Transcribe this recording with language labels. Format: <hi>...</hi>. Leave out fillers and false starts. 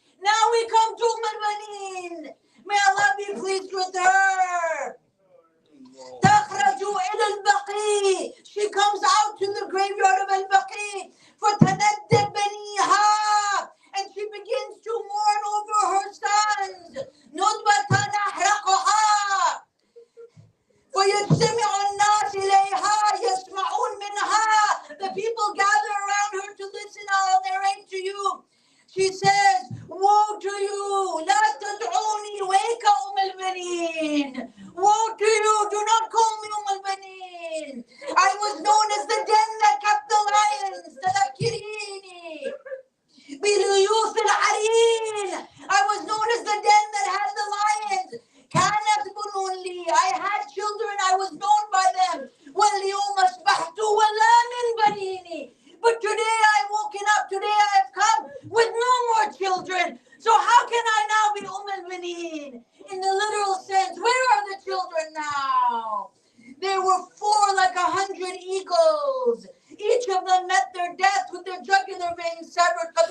<en>Now we come to al-Baneen. May Allah be pleased with her.</en> <ar>تخرج إلى البقيع.</ar> <en>She comes out to the graveyard of al-Baqi.</en> <ar>فتندب بنيها.</ar> <en>And she begins to mourn over her sons.</en> <ar>ندبة نحرقها. فيجتمع الناس إليها يسمعون منها.</ar> <en>The people gather around her to listen. I'll narrate to you. She says, woe to you,</en> <ar>لا تدعوني ويك البنين.</ar> <en>Woe to you, do not call me البنين. I was known as the den that kept the lions,</en> <ar>تذكريني بليوث العرين.</ar> <en>I was known as the den that had the lions.</en> <ar>كانت بنون لي.</ar> <en>I had children, I was known by them.</en> <ar>واليوم أصبحت ولا من بنيني.</ar> <en>But today I've woken up, today I have come with no more children. So how can I now be al-Baneen? In the literal sense, where are the children now? There were 4 like 100 eagles. Each of them met their death with their jugular veins severed.</en>